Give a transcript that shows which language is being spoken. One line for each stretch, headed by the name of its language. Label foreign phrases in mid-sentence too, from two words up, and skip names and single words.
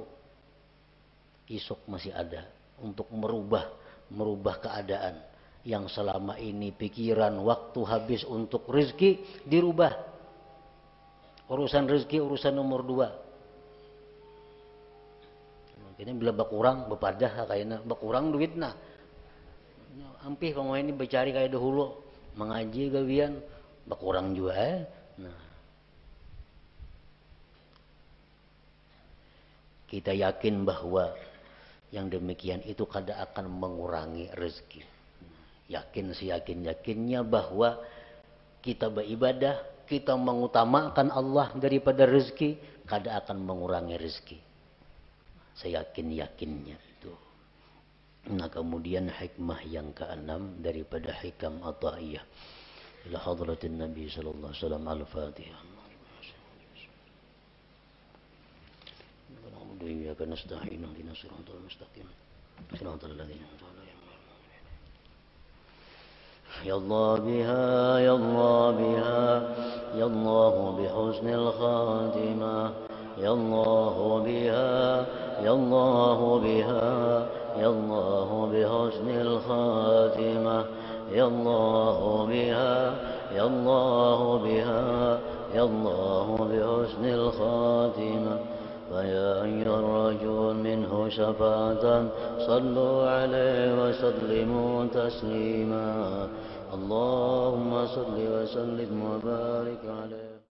Indonesian: Esok masih ada untuk merubah keadaan yang selama ini pikiran waktu habis untuk rezeki dirubah. Urusan rezeki urusan nomor 2.
Banjar: Ini bila bakurang bepadah kayaknya bakurang duit nah. Ampih kalau ini bercari kayak dahulu mengaji gawian bakurang juga Nah, kita yakin bahwa yang demikian itu kada akan mengurangi rezeki.
Indonesian: Yakin seyakin-yakinnya bahwa kita beribadah, kita mengutamakan Allah daripada rezeki, kada akan mengurangi rezeki. Seyakin-yakinnya itu. Nah, kemudian hikmah yang keenam daripada hikam Athaiyah.
Arabic: إلى حضرة النبي صلى الله عليه وسلم الفاتحة. إياك نستعين اهدنا الصراط المستقيم. صراط الذين أنعمت عليهم. يا الله بها يا الله بها يا الله بحسن الخاتمة. يا الله بها يا الله بها يا الله بحسن الخاتمة. يا الله بها يا الله بها, يا الله بحسن الخاتمة فيا أيها الرجل منه شفاعة صلوا عليه وسلموا تسليما اللهم صل وسلم وبارك عليه